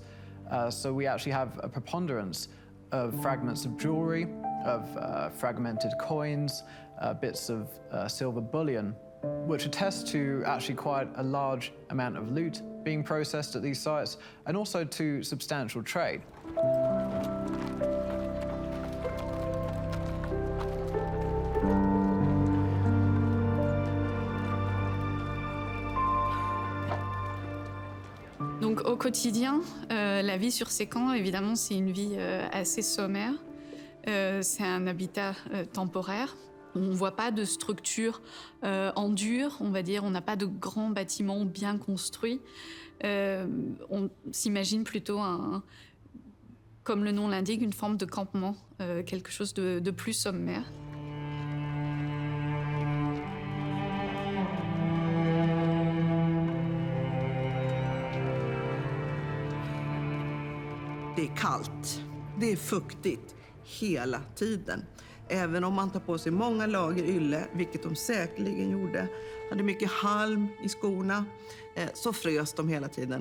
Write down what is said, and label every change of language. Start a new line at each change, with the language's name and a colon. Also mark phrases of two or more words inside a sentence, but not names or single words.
English: So we actually have a preponderance of fragments of jewelry, of fragmented coins, bits of silver bullion, which attest to actually quite a large amount of loot being processed at these sites, and also to substantial trade.
French: Donc au quotidien, la vie sur ces camps, évidemment, c'est une vie assez sommaire. C'est un habitat temporaire. On ne voit pas de structure en dur, on va dire. On n'a pas de grands bâtiments bien construits. On s'imagine plutôt, comme le nom l'indique, une forme de campement, quelque chose de plus sommaire.
Swedish: Det är kallt, det är fuktigt hela tiden. Även om man tar på sig många lager ylle, vilket de säkerligen gjorde, hade mycket halm i skorna, så frös de hela tiden.